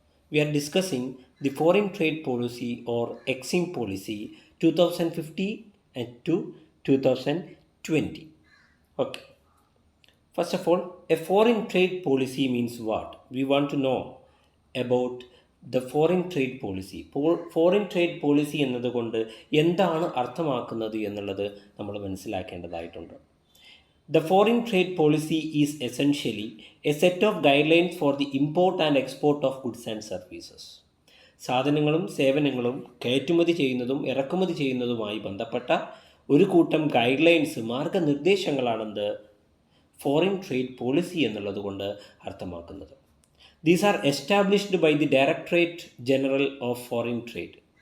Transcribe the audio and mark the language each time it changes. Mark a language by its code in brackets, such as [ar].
[en] We are discussing the foreign trade policy or EXIM policy 2015 and to 2020. Okay. First of all, a foreign trade policy means what? We want to know about the foreign trade policy. [ml] Foreign trade policy എന്നതുകൊണ്ട് എന്താണ് അർത്ഥമാക്കുന്നത് എന്നുള്ളത് നമ്മൾ മനസ്സിലാക്കേണ്ടതായിട്ടുണ്ട്. [en] The foreign trade policy is essentially a set of guidelines for the import and export of goods and services. [ml] സാധനങ്ങളും സേവനങ്ങളും കയറ്റുമതി ചെയ്യുന്നതും ഇറക്കുമതി ചെയ്യുന്നതുമായി ബന്ധപ്പെട്ട ഒരു കൂട്ടം guide lines മാർഗനിർദ്ദേശങ്ങളാണെന്ത് foreign trade policy എന്നുള്ളത് കൊണ്ട് അർത്ഥമാക്കുന്നത്. [en] These are established by the directorate general of foreign trade.